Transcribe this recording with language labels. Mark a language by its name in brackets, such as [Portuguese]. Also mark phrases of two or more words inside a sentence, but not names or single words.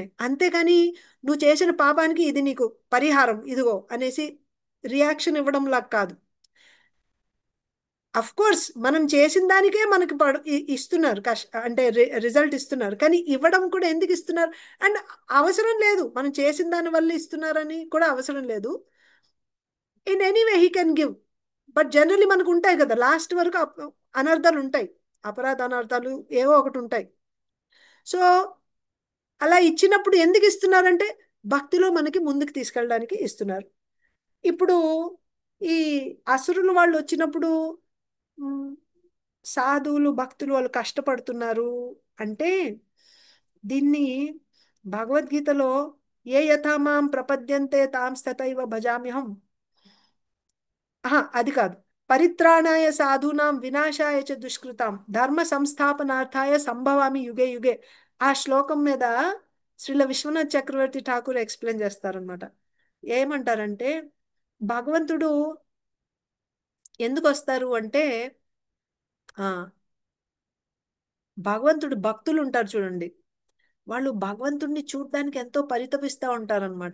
[Telugu] అంతేగాని నువ్వు చేసిన పాపానికి ఇది నీకు పరిహారం ఇదిగో అనేసి రియాక్షన్ ఇవ్వడంలా కాదు. [English] of course [Telugu] మనం చేసిన దానికే మనకి ఇస్తున్నారు అంటే రిజల్ట్ ఇస్తున్నారు. కానీ ఇవ్వడం కూడా ఎందుకు ఇస్తున్నారు? అండ్ అవసరం లేదు, మనం చేసిన దాని వల్ల ఇస్తున్నారని కూడా అవసరం లేదు. [English] In anyway he can give. but generally [Telugu] మనకు ఉంటాయి కదా, లాస్ట్ వరకు అనర్థాలు ఉంటాయి, అపరాధ అనర్థాలు ఏవో ఒకటి ఉంటాయి. సో అలా ఇచ్చినప్పుడు ఎందుకు ఇస్తున్నారంటే భక్తిలో మనకి ముందుకు తీసుకెళ్ళడానికి ఇస్తున్నారు. ఇప్పుడు ఈ అసురులు వాళ్ళు వచ్చినప్పుడు సాధువులు భక్తులు వాళ్ళు కష్టపడుతున్నారు అంటే దీన్ని భగవద్గీతలో [Sanskrit] ఏ యథామాం ప్రపద్యంతే తాం తథైవ భజామ్యహం, [Telugu] అది కాదు, [Sanskrit] పరిత్రాణాయ సాధూనాం వినాశాయ చ దుష్కృతాం ధర్మ సంస్థాపనార్థాయ సంభవామి యుగే యుగే. [Telugu] ఆ శ్లోకం మీద శ్రీల విశ్వనాథ్ చక్రవర్తి ఠాకూర్ ఎక్స్ప్లెయిన్ చేస్తారనమాట. ఏమంటారంటే భగవంతుడు ఎందుకు వస్తారు అంటే, భగవంతుడు భక్తులు ఉంటారు చూడండి, వాళ్ళు భగవంతుడిని చూడడానికి ఎంతో పరితపిస్తూ ఉంటారనమాట.